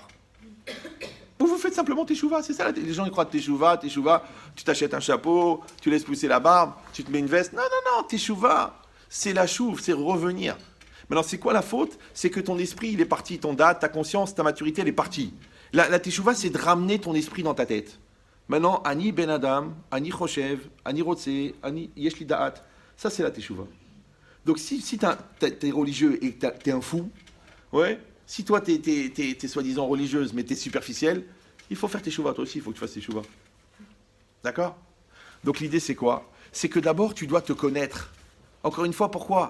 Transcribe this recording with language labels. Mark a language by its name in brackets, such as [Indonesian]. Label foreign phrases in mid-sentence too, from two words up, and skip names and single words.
[French] Ou vous faites simplement teshuva. C'est ça, les gens ils croient teshuva, tu t'achètes un chapeau, tu laisses pousser la barbe, tu te mets une veste. Non, teshuva, c'est la chouve, c'est revenir. Maintenant, c'est quoi la faute? C'est que ton esprit, il est parti, ton date, ta conscience, ta maturité, elle est partie. La teshuva, c'est de ramener ton esprit dans ta tête. Maintenant, [Hebrew] אני בן אדם, אני חושב, אני רוצה, אני יש לי דעת, [French] ça c'est la teshuva. Donc si t'es religieux et que t'es un fou, ouais, si toi t'es soi-disant religieuse mais t'es superficielle, il faut faire teshuva, toi aussi il faut que tu fasses teshuva. D'accord? Donc l'idée c'est quoi? C'est que d'abord tu dois te connaître. Encore une fois, pourquoi?